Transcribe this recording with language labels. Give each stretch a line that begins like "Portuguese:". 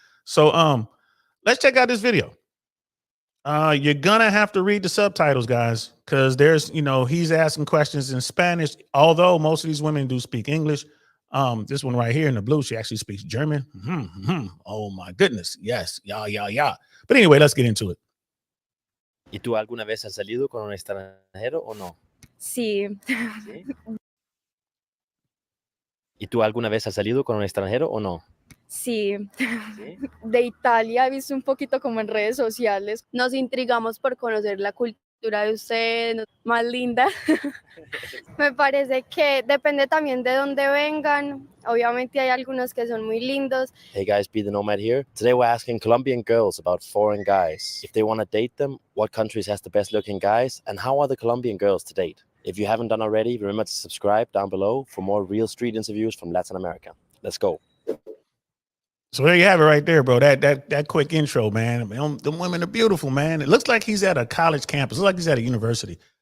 English: So let's check out this video. You're gonna have to read the subtitles, guys, because there's, he's asking questions in Spanish, although most of these women do speak English. This one right here in the blue, she actually speaks German. Oh my goodness, yes, yeah. But anyway, let's get into it.
Spanish: ¿Y tú alguna vez has salido con un extranjero o no? Sí. ¿Sí? ¿Y tú alguna vez has salido con un extranjero o no? Sí. ¿Sí? De Italia he visto un poquito como en redes sociales. Nos intrigamos por conocer la cultura cultura de ustedes, más linda. Me parece que depende también de dónde vengan. Obviamente hay algunos que son muy lindos.
English: Hey guys, be the Nomad here. Today we're asking Colombian girls about foreign guys. If they want to date them, what countries has the best looking guys, and how are the Colombian girls to date? If you haven't done already, remember to subscribe down below for more real street interviews from Latin America. Let's go. So there you have it right there, bro. That quick intro, man. I mean, them women are beautiful, man. It looks like he's at a college campus. It looks like he's at a university.